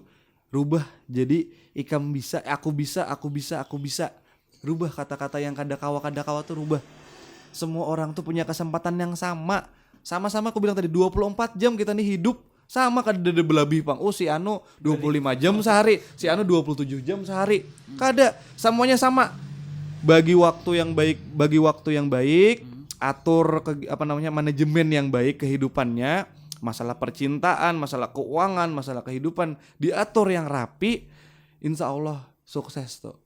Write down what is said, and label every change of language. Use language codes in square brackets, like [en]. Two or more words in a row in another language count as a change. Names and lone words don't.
[bjn] Rubah jadi Ikam bisa, aku bisa. Rubah kata-kata yang kada kawa tuh rubah. Semua orang tuh punya kesempatan yang sama. Sama-sama aku bilang tadi 24 jam kita nih hidup. Sama kada ada belabih pang. [id] Si anu 25 jam sehari, si anu 27 jam sehari. [bjn] Kada, [id] semuanya sama. Bagi waktu yang baik, atur manajemen yang baik kehidupannya. Masalah percintaan, masalah keuangan, masalah kehidupan diatur yang rapi, insya Allah sukses tuh.